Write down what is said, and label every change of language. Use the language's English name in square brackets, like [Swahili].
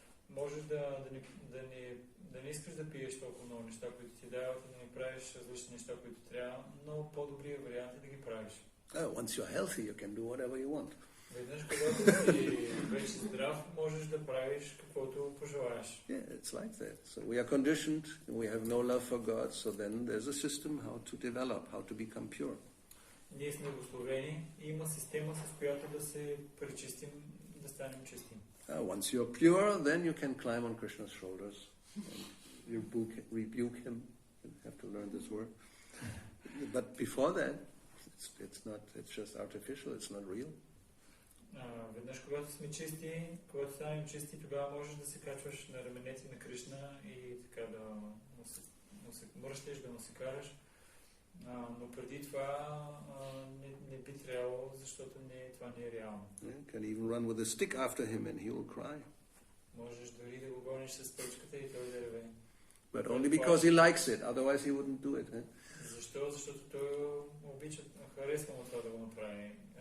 [Bulgarian] можеш да не искаш да пиеш толкова много неща, които ти дават, и да не правиш различни неща, които трябва, но по-добрият вариант е да ги правиш. [English] Once you're healthy, you can do whatever you want. [Bulgarian] Веднъж, когато си вече здрав, можеш да правиш каквото пожелаеш. [English] Yeah, it's like that. So we are conditioned, we have no love for God, so then there's a system how to develop, how to become pure. [Bulgarian] Ние сме благословени и има система, с която да се пречистим, да станем чисти. [English] Once you're pure, then you can climb on Krishna's shoulders and rebuke him. You have to learn this word. But before that, it's just artificial, it's not real. [Bulgarian] Веднъж, когато сме чисти, когато станем чисти, тогава можеш да се качваш на раменете на Кришна и така да му се мръщиш, да му се караш. Но преди това не би трябвало, защото това не е реално. [English] You can even run with a stick after him and he will cry. [Bulgarian] Можеш дори да го гониш с пръчката и той да реве. [English] But only because he likes it, otherwise he wouldn't do it. [Bulgarian] Защо? Защото той обича, харесва му това да го направи.